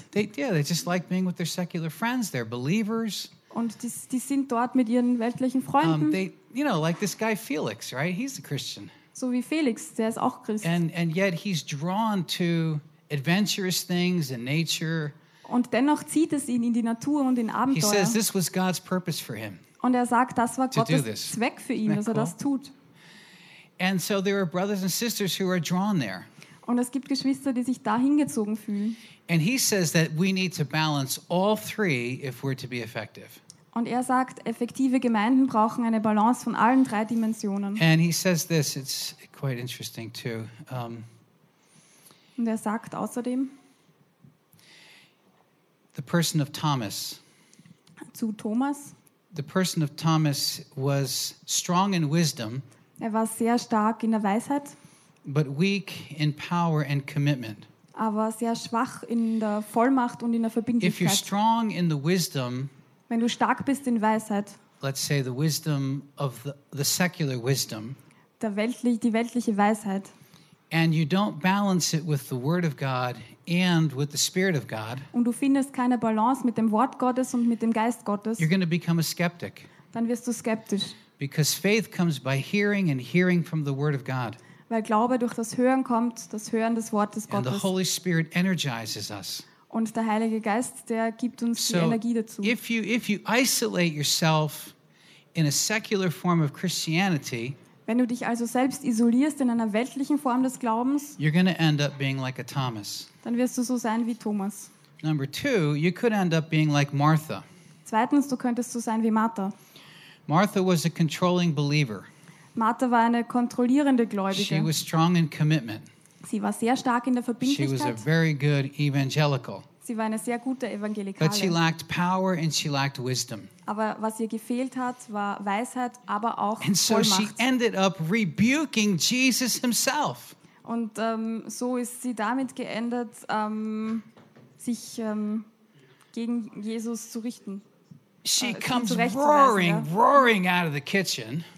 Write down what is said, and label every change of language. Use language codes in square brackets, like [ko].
[en] They just like being with their secular friends. They're believers. [de] Und die sind dort mit ihren weltlichen Freunden. [en] Like this guy Felix, right? He's a Christian. [de] So wie Felix, der ist auch Christ. [en] And yet he's drawn to adventurous things and nature. [de] Und dennoch zieht es ihn in die Natur und in Abenteuer. [en] He says this was God's purpose for him. [de] Und er sagt, das war Gottes Zweck für ihn, dass er das tut. [en] And so there are brothers and sisters who are drawn there. [de] Und es gibt Geschwister, die sich da hingezogen fühlen. [en] And he says that we need to balance all three if we're to be effective. [de] Und er sagt, effektive Gemeinden brauchen eine Balance von allen drei Dimensionen. [en] And he says this, it's quite interesting too. [de] Und er sagt außerdem, [en] the person of Thomas. [de] Zu Thomas. [en] The person of Thomas was strong in wisdom. [de] Er war sehr stark in der Weisheit. [en] But weak in power and commitment. [de] Aber sehr schwach in der Vollmacht und in der Verbindlichkeit. [en] If you're strong in the wisdom, [de] wenn du stark bist in Weisheit, [en] let's say the wisdom of the secular wisdom, [de] die weltliche Weisheit, [en] and you don't balance it with the Word of God and with the Spirit of God, [de] und du findest keine Balance mit dem Wort Gottes und mit dem Geist Gottes, [en] you're going to become a skeptic. [de] Dann wirst du skeptisch. [en] Because faith comes by hearing and hearing from the Word of God. [de] Weil Glaube durch das Hören kommt, das Hören des Wortes Gottes. [en] And the Holy Spirit energizes us. [de] Und der Heilige Geist, der gibt uns [en] so [de] die Energie dazu. [en] If you isolate yourself in a secular form of Christianity, [de] wenn du dich also selbst isolierst in einer weltlichen Form des Glaubens, [en] you're going to end up being like a Thomas. [de] Dann wirst du so sein wie Thomas. [en] Number two, you could end up being like Martha. [de] Zweitens, du könntest so sein wie Martha. [en] Martha was a controlling believer. [de] Martha war eine kontrollierende Gläubige. [en] She was strong in commitment. [de] Sie war sehr stark in der Verbindlichkeit. [en] She was a very good evangelical. [de] Sie war eine sehr gute Evangelikale. [en] But she lacked power and she lacked wisdom. [de] Aber was ihr gefehlt hat, war Weisheit, aber auch Vollmacht. [en] And so she ended up rebuking Jesus himself. [de] Und so ist sie damit geendet, sich gegen Jesus zu richten. [en] She comes roaring out of the kitchen.